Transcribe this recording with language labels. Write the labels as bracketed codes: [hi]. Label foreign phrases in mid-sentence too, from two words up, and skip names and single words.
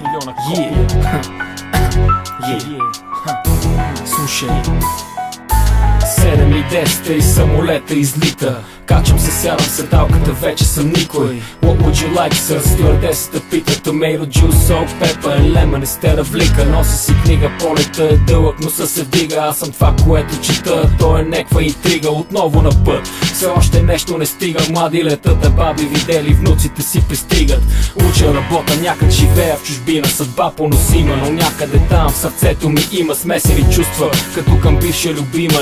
[bg] Слушай, 7:10 и самолета излита. Качвам се, сядам седалката, вече съм никой. [en] What would you like, sir? [bg] Стюардесата пита. [en] Tomato juice, salt, pepper and lemon instead of liquor. [bg] Нося си книга, полета е дълъг, носа се вдига. Аз съм това, което чета, то е неква интрига. Отново на път, все още нещо не стига. Млади летат, баби видели, внуците си пристигат. Уча, работа, някак живея в чужбина. Съдба поносима, но някъде там в сърцето ми има смесени чувства, като към бивша любима.